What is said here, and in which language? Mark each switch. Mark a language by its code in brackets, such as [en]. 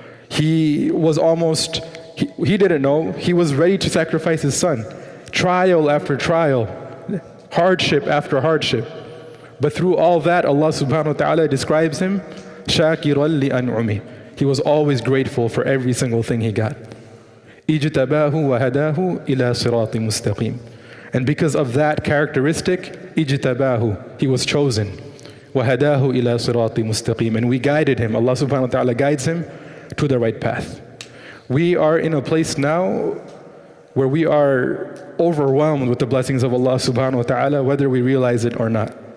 [en] He was almost, he didn't know, he was ready to sacrifice his son. Trial after trial, hardship after hardship. But through all that, Allah subhanahu wa ta'ala describes him, [ar] shakiran li an'umi. [en] He was always grateful for every single thing he got. [ar] اجتباه وهداه إلى صراط مستقيم. [en] And because of that characteristic, اجتباه, he was chosen. [ar] وهداه إلى صراط مستقيم. [en] And we guided him. Allah subhanahu wa ta'ala guides him to the right path. We are in a place now where we are overwhelmed with the blessings of Allah subhanahu wa ta'ala, whether we realize it or not.